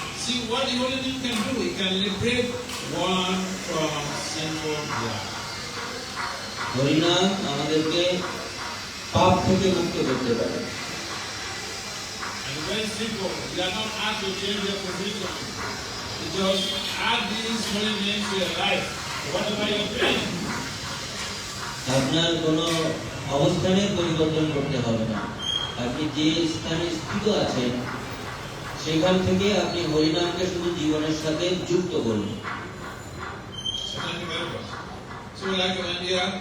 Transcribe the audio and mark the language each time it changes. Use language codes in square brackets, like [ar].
[en] See what the holy name can do. It can liberate one from sinful life. [bn] হরিনাম আমাদেরকে পাপ থেকে মুক্ত করতে পারে। [en] And very simple. You are not asked to change your position. You just add these holy names to your life. Whatever you're doing. [bn] আপনার কোনো অবস্থানের পরিবর্তন করতে হবে না। আপনি যে স্থানে স্থিত আছেন সেখান থেকে আপনি হরিনামকে শুধু জীবনের সাথে যুক্ত করুন। [en] So like India.